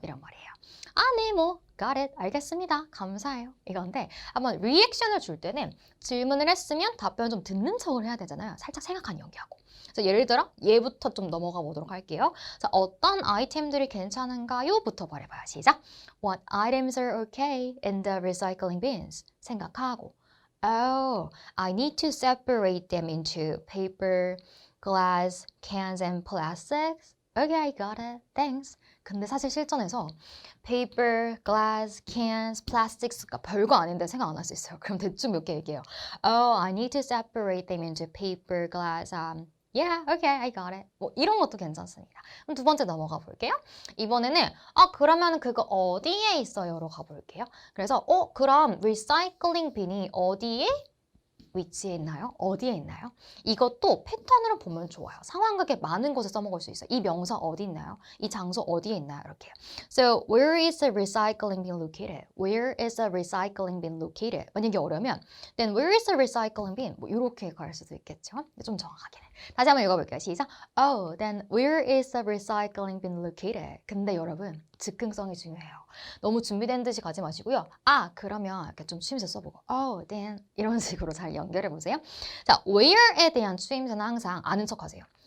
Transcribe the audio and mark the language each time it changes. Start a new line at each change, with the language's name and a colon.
Korean: 이런 말이에요. 네, 뭐
English: got it.
Korean: 알겠습니다. 감사해요. 이건데 한번 리액션을 줄 때는 질문을 했으면 답변을 좀 듣는 척을 해야 되잖아요. 살짝 생각한 연기하고. 그래서 예를 들어 얘부터 좀 넘어가 보도록 할게요. 자, 어떤 아이템들이 괜찮은가요? 부터 말해봐요. 시작.
English: What items are okay in the recycling bins?
Korean: 생각하고.
English: Oh, I need to separate them into paper, glass, cans, and plastics. Okay, I got it. Thanks.
Korean: 근데 사실 실전에서 paper, glass, cans, plastics가 별거 아닌데 생각 안 할 수 있어요. 그럼 대충 몇 개 얘기해요.
English: Oh, I need to separate them into paper, glass, yeah, okay, I got it.
Korean: 뭐 이런 것도 괜찮습니다. 그럼 두 번째 넘어가 볼게요. 이번에는 그러면 그거 어디에 있어요로 가볼게요. 그래서 그럼 리사이클링 빈이 어디에 위치에 있나요? 어디에 있나요? 이것도 패턴으로 보면 좋아요. 상황극에 많은 곳에 써먹을 수 있어요. 이 명사 어디 있나요? 이 장소 어디에 있나요? 이렇게요.
English: So, where is the recycling bin located? Where is the recycling bin located?
Korean: 만약에 어려우면
English: then where is the recycling bin?
Korean: 뭐 이렇게 갈 수도 있겠죠. 좀 정확하게는. 다시 한번 읽어볼게요. 시작.
English: Oh, then where is the recycling bin located?
Korean: 근데 여러분, 즉흥성이 중요해요. 너무 준비된 듯이 가지 마시고요. 그러면 이렇게 좀 추임새 써보고
English: oh, then
Korean: 이런 식으로 잘 연결해 보세요. 자, where에 대한 추임새는 항상 아는 척 하세요.